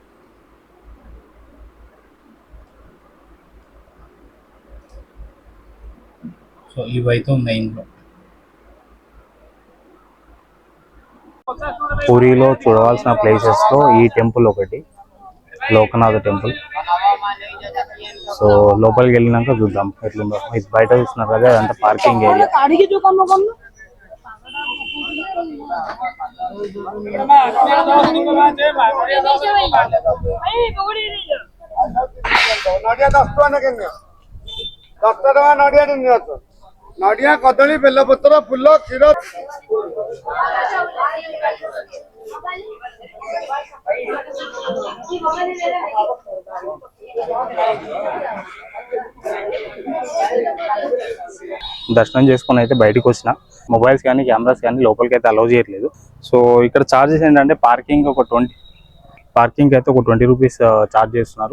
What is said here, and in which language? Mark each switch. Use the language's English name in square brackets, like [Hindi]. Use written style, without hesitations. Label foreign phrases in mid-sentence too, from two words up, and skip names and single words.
[Telugu] సో ఇవైతే ఉన్నాయి ఇందులో. పూరిలో చూడవలసిన ప్లేసెస్లో ఈ టెంపుల్ ఒకటి, లోకనాథ టెంపుల్. సో లోపలికి వెళ్ళినాక చూద్దాం ఎట్లుందో. ఇది బయట చూస్తున్నారు కదా, అదంతా పార్కింగ్ ఏరియా. [Odia] ନଡ଼ିଆ କଦଳୀ ବେଲପତ୍ର ଫୁଲ କ୍ଷୀର [Telugu] దర్శనం చేసుకొని అయితే బయటకు వచ్చిన. మొబైల్స్ కానీ కెమెరాస్ కానీ లోపలికి అయితే అలౌ చేయట్లేదు. సో ఇక్కడ ఛార్జెస్ ఏంటంటే పార్కింగ్ అయితే ఒక 20 రూపీస్ ఛార్జ్ చేస్తున్నారు.